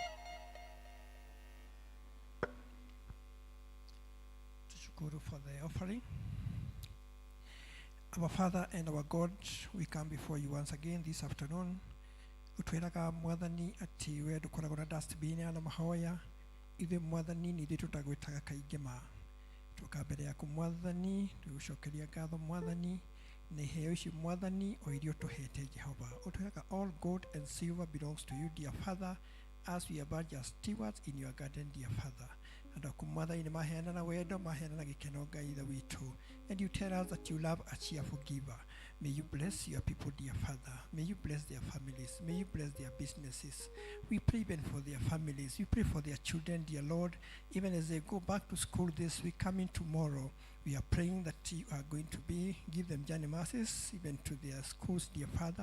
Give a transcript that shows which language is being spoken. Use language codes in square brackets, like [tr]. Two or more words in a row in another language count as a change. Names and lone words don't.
[en] Tushukuru for the offering. Our Father and our God, we come before you once again this afternoon. [ki] Utweraga Mwathani ati we dukoragwo na dustbin ya mahoya ithe Mwathani ni tutagwitaga kaingema tuka mbere yaku Mwathani tugucokeria ngatho Mwathani na iheo ici Mwathani o irio tuhete Jehova. [en] Utweraga all gold and silver belongs to you, dear Father, as we are just stewards in your garden, dear Father. [ki] And Mwathani maheana na wendo, maheana na gikeno Ngai ithe witu. [en] And you tell us that you love a cheerful giver. May you bless your people, dear Father. May you bless their families. May you bless their businesses. We pray even for their families. We pray for their children, dear Lord. Even as they go back to school this week, coming tomorrow, we are praying that you are going to give them journey mercies, even to their schools, dear Father.